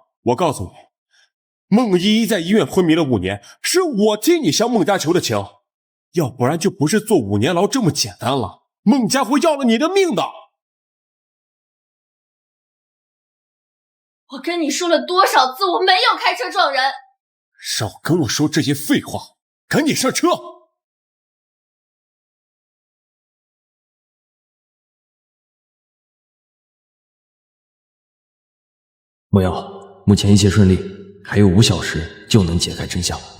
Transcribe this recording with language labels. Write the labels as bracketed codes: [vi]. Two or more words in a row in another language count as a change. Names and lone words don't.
[zh] 我告訴你，孟依依在醫院昏迷了5年，是我替你向孟家求的情，要不然就不是坐5年牢這麼簡單了，孟家會要了你的命的。我跟你說了多少次，我沒有開車撞人。少跟我說這些廢話，趕緊上車。莫瑤，目前一切順利，還有5小時就能解開真相。